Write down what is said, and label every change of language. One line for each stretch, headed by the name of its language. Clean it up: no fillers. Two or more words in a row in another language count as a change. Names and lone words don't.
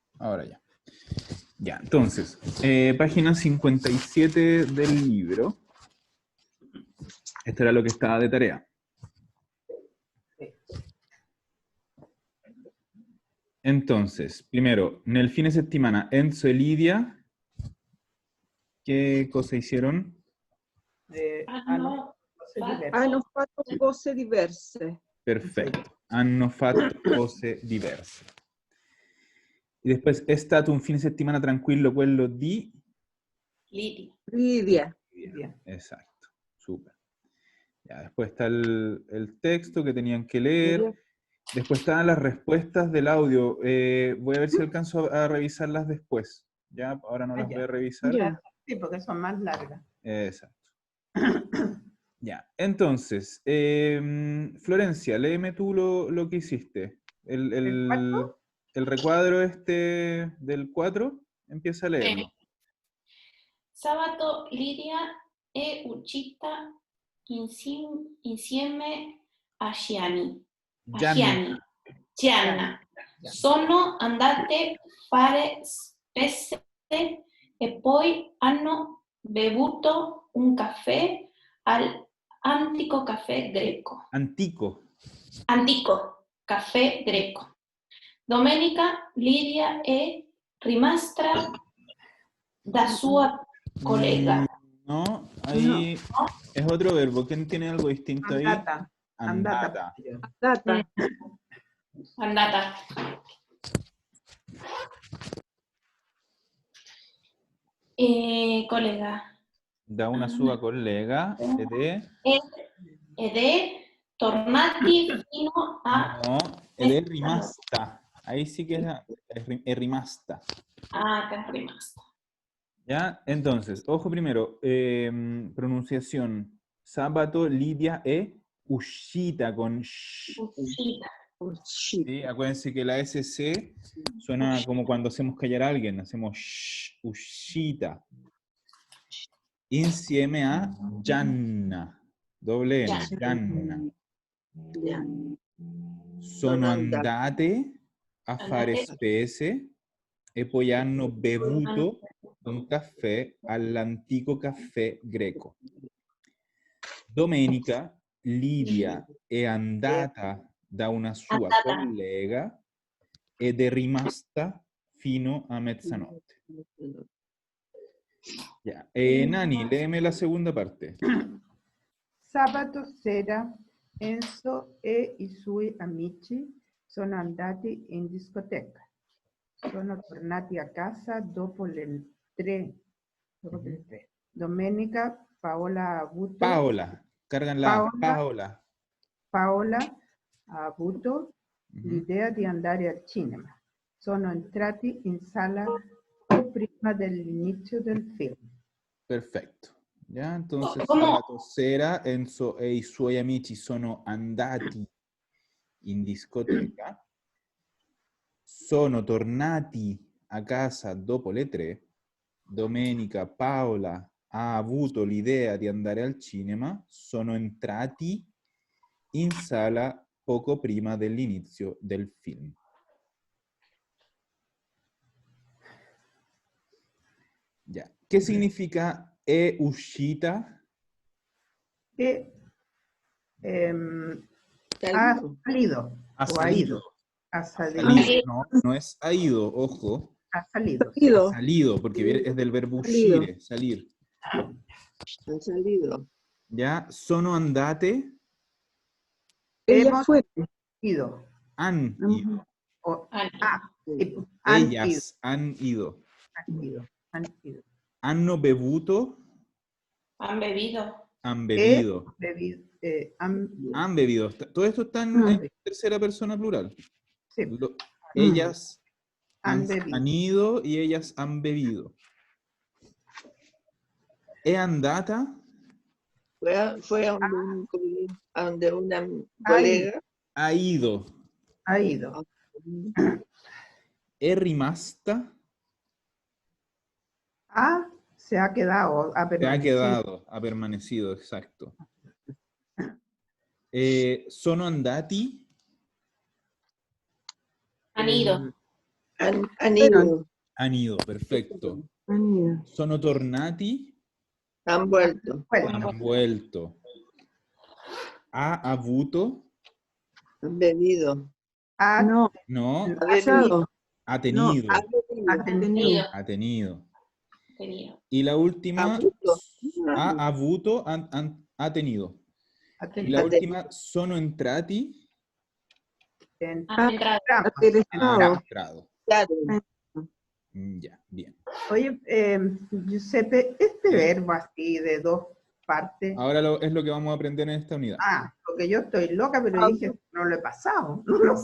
Spanish: Ahora ya. Ya, entonces, página 57 del libro. Esto era lo que estaba de tarea. Entonces, primero,
Italian: nel fine settimana Enzo e Lidia,
Spanish: ¿qué cosa hicieron?
Italian: Hanno Hanno fatto cose diverse. Perfetto, hanno fatto cose diverse. E después, è stato un fine settimana tranquillo quello di... Lidia. Lidia.
Spanish: Exacto, súper. Ya, después está el texto que tenían que leer. Después estaban las respuestas del audio. Voy a ver si alcanzo a revisarlas después. Ya, ahora no las voy a revisar. Ya. Sí, porque son más largas. Exacto. Ya, entonces, Florencia, léeme tú lo que hiciste. El recuadro este del 4, empieza a leerlo.
Italian: Sabato Lidia è uscita insieme a Gianna. Sono andate a fare spese e poi hanno bevuto un caffè al antico caffè greco. Antico. Antico caffè greco. Domenica Lidia è rimasta da sua collega.
Spanish: No, ahí es otro verbo. ¿Quién tiene algo distinto ahí?
Italian: Andata. Andata. Andata. Andata. Collega. Da una sua collega Ed è tornati fino a... No, ed è rimasta. Ahí sí que es rimasta. Ah, che è rimasta.
Spanish: ¿Ya? Entonces, ojo primero, pronunciación.
Italian: Sábato, Lidia e uscita con sh. Uscita.
Spanish: ¿Sí? Acuérdense que la SC suena como cuando hacemos callar a alguien, hacemos sh,
Italian: uscita. Insieme a Gianna.
Spanish: Doble N, Gianna.
Italian: Sono andate a fare spese e poi hanno bevuto un caffè all'antico caffè greco. Domenica Lidia è andata da una sua collega ed è rimasta fino a mezzanotte.
Spanish: Ya. Nani, léeme la segunda parte.
Italian: Sabato sera Enzo e i suoi amici sono andati in discoteca. Sono tornati a casa dopo le 3. Domenica Paola ha avuto... Paola, cargan la Paola. Paola ha avuto l'idea di andare al cinema. Sono entrati in sala prima dell'inizio del film. Perfetto.
Spanish: Ya, entonces ¿Cómo?
Italian: sabato sera Enzo e i suoi amici sono andati in discoteca. Sono tornati a casa dopo le 3. Domenica Paola ha avuto l'idea di andare al cinema. Sono entrati in sala poco prima dell'inizio del film.
Spanish: Ya. ¿Qué significa
Italian: è uscita?
Spanish: E ha salido. Ha O ha salido. ido. Ha Ha salido. salido. No, no es ha ido, ojo. Ha salido. Ha salido, porque es del verbo uscire, salir. Ha salido. ¿Ya?
Italian: Sono andate.
Spanish: Hemos ido. Han ido. O, Han Ellas han ido. Han ido. Han ido.
Italian: Hanno bevuto.
Spanish: Han bebido. Han bebido. Han bebido. Todo esto está en tercera persona plural. Sí. Ellas Han bebido. han ido y ellas han bebido.
Italian: È andata.
Spanish: Fue a donde una colega. Ha ido. Ha ido. È rimasta. Se ha quedado. Ha Se ha permanecido. quedado, ha permanecido, exacto.
Italian: Sono andati.
Spanish: Han ido. Han ido, Han ido, perfecto. Han ido.
Italian: Sono tornati,
Spanish: han vuelto, Bueno, han vuelto.
Italian: Ha avuto,
Spanish: han bebido, ha, No, no, ha pasado. ha tenido, ha bebido, ha tenido, Tenido. ha tenido. Tenido. Y la última,
Italian: avuto, ha avuto,
Spanish: ha tenido. ha Y tenido. la última,
Italian: sono entrati,
Spanish: Han entrado. Entramos. han Interesado. entrado. claro, Ya, bien. Oye, Giuseppe, este ¿Sí? verbo así de dos partes. Ahora es lo que vamos a aprender en esta unidad. Porque yo estoy loca, pero dije, no lo he pasado, no lo